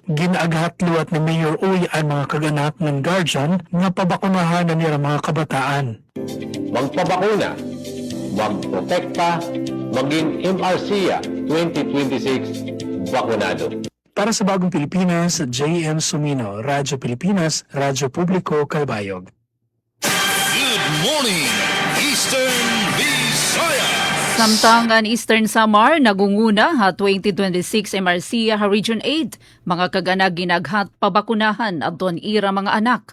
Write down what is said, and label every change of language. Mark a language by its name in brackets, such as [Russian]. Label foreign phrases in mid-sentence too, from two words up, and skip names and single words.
[Waray] Ginagahat liwat ni Mayor Uy ang mga kaganak ng guardian nga pabakunahan na nila mga kabataan. [Filipino] Magpabakuna, magprotekta, maging MRCA 2026 bakunado. Para sa Bagong Pilipinas, J.M. Sumino, Radyo Pilipinas, Radyo Publiko, Calbayog. [English] Good morning, Eastern Visayas. [Waray] Samtang Eastern Samar nagunguna ha 2026 MRC ha Region 8 mga kaganag ginaghat pabakunahan adton ira mga anak.